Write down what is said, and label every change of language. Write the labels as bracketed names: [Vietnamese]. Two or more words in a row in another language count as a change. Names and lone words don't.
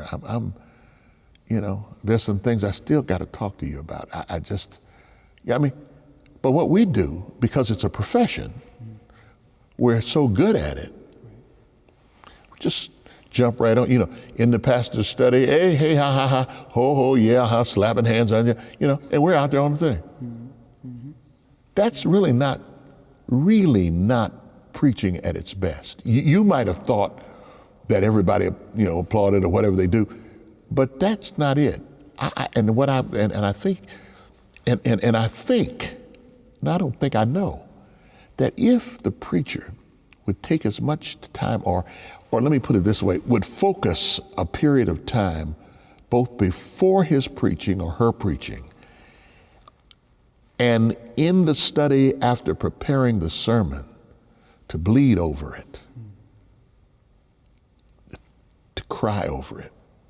[English] I'm there's some things I still got to talk to you about. But what we do, because it's a profession, we're so good at it. We just jump right on, in the pastor's study, hey, ha, ha, ha, ho, ho, yeah, ha, slapping hands on you, and we're out there on the thing. That's really not preaching at its best. You might have thought that everybody, applauded or whatever they do, but that's not it. I think, I don't think I know, that if the preacher would take as much time, or let me put it this way, would focus a period of time both before his preaching or her preaching and in the study after preparing the sermon, to bleed over it, to cry over it.